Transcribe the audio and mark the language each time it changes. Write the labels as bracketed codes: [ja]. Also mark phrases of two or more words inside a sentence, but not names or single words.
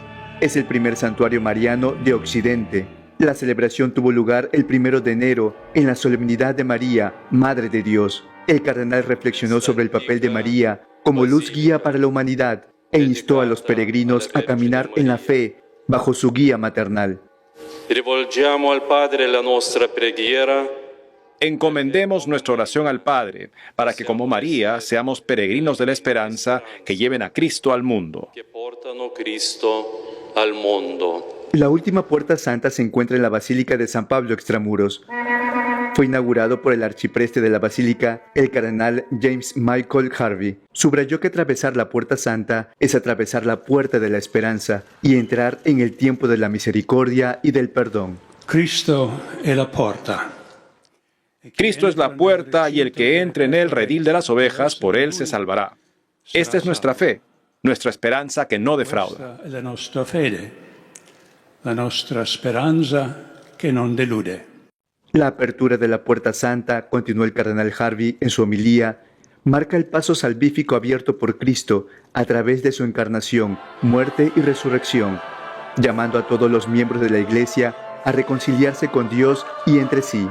[es] Es el primer santuario mariano de Occidente. La celebración tuvo lugar el 1 de enero en la solemnidad de María, Madre de Dios. El cardenal reflexionó sobre el papel de María como luz guía para la humanidad e instó a los peregrinos a caminar en la fe bajo su guía maternal. [it] Rivolgiamo al Padre la nostra preghiera. [es] Encomendemos nuestra oración al Padre, para que como María seamos peregrinos de la esperanza que lleven a Cristo al mundo. Que portano Cristo al mundo. La última puerta santa se encuentra en la Basílica de San Pablo Extramuros. Fue inaugurado por el arcipreste de la Basílica, el cardenal James Michael Harvey. Subrayó que atravesar la puerta santa es atravesar la puerta de la esperanza y entrar en el tiempo de la misericordia y del perdón. Cristo es la puerta. Cristo es la puerta y el que entre en el redil de las ovejas, por él se salvará. Esta es nuestra fe, nuestra esperanza que no defrauda. [it] La nostra fede, la nostra speranza che non delude. [es] La apertura de la puerta santa, continuó el cardenal Harvey en su homilía, marca el paso salvífico abierto por Cristo a través de su encarnación, muerte y resurrección, llamando a todos los miembros de la Iglesia a reconciliarse con Dios y entre sí.